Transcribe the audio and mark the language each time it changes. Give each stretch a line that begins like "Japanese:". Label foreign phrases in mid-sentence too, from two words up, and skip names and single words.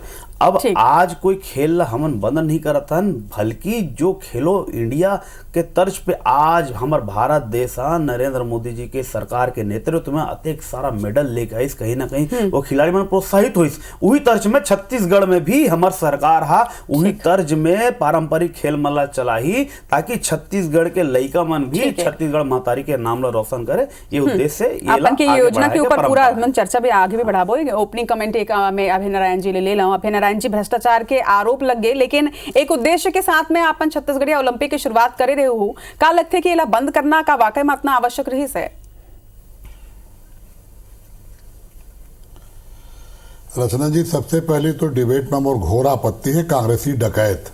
Chhattisgarhi: अब आज कोई खेल हमन बंद नहीं करत हन, बल्कि जो खेलो इंडिया के तर्ज पे आज हमार भारत देश नरेंद्र मोदी जी के सरकार के नेतृत्व में अतेक सारा मेडल लेके आइस, कहीं ना कहीं वो खिलाड़ी मन प्रोत्साहित हुईस। वही तर्ज में छत्तीसगढ़ में भी हमार सरकार वही तर्ज में पारंपरिक खेल मल्ला चलाही ताकि छत्तीसगढ़ के लइका मन भी छत्तीसगढ़ महतारी के नाम ला रोशन करे। ये उद्देश्य से अपन की योजना के ऊपर पूरा चर्चा भी आगे भी बढ़ाबो।
English: opening comment
Chhattisgarhi: एक में अभय नारायण जी ले लाऊं। अभय नारायण जी, भ्रष्टाचार के आरोप लग गए लेकिन एक उद्देश्य के साथ में अपन छत्तीसगढ़िया ओलंपिक की शुरुआत करे रहे हो, का लगते कि इला बंद करना का वाकई में इतना आवश्यक रही है? रचना जी, सबसे पहले तो डिबेट में मोर घोर आपत्ति है कांग्रेसी डकैत।